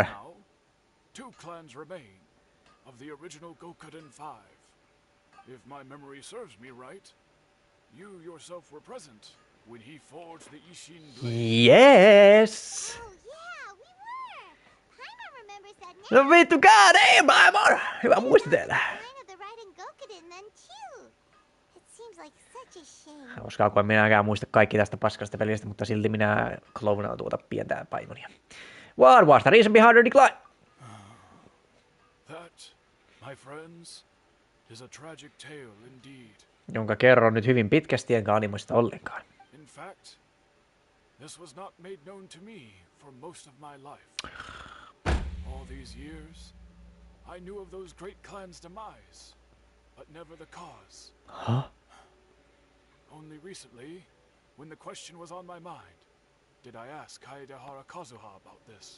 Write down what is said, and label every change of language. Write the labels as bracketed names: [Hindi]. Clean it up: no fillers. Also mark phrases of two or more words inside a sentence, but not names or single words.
[English] Now, 2 clans remain of the original Gokuden 5. If my memory serves me right, you yourself were present when he forged the Ishin blade. Yes. Oh yeah, we were. Paimon remembers that No now. vittu, god damn, Paimon. [Finnish] Hyvä muistella. [English] Sign of the Raiden Gokuden then too. It seems like such a shame. [Finnish] Hauskaa, kun en minäkään muista kaikki tästä paskasta pelistä, mutta silti minä klounaan tuota pientä Paimonia. [English] What was the reason behind the decline? That, my friends, is a tragic tale indeed. [Finnish] Jonka kerron nyt hyvin pitkästi, enkä animoista ollenkaan. [English] In fact, this was not made known to me for most of my life. All these years, I knew of those great clans' demise, but never the cause. Huh? Only recently, when the question was on my mind, did I ask Kaede Harakazuha about this.